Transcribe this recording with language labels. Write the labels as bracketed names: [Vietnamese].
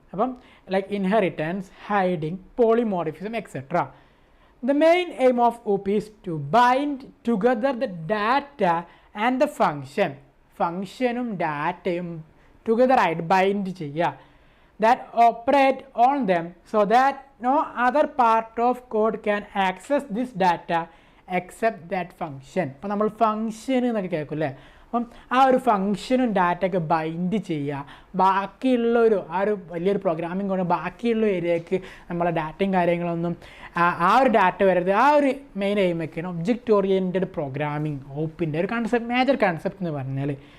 [English] അപ്പം like inheritance, hiding, polymorphism etcetera. The main aim of OOP is to bind together the data and the [Malayalam] ഫങ്ഷനും ഡാറ്റയും ടുഗദറായിട്ട് bind ചെയ്യുക. [English] That operate on them so that no other part of code can access this data except that function. [Malayalam] അപ്പോൾ നമ്മൾ function എന്നൊക്കെ കേൾക്കും അല്ലേ. അപ്പം ആ ഒരു ഫങ്ഷനും ഡാറ്റയൊക്കെ ബൈൻഡ് ചെയ്യുക. ബാക്കിയുള്ളൊരു ആ ഒരു വലിയൊരു പ്രോഗ്രാമിംഗ് കൊണ്ട് ബാക്കിയുള്ള ഏരിയയ്ക്ക് നമ്മളെ ഡാറ്റയും കാര്യങ്ങളൊന്നും ആ ഒരു ഡാറ്റ വരരുത്. ആ ഒരു മെയിൻ എയിമൊക്കെയാണ് ഒബ്ജക്റ്റ് ഓറിയൻറ്റഡ് പ്രോഗ്രാമിംഗ് OOPൻ്റെ ഒരു കൺസെപ്റ്റ്, മേജർ കൺസെപ്റ്റ് എന്ന് പറഞ്ഞാൽ.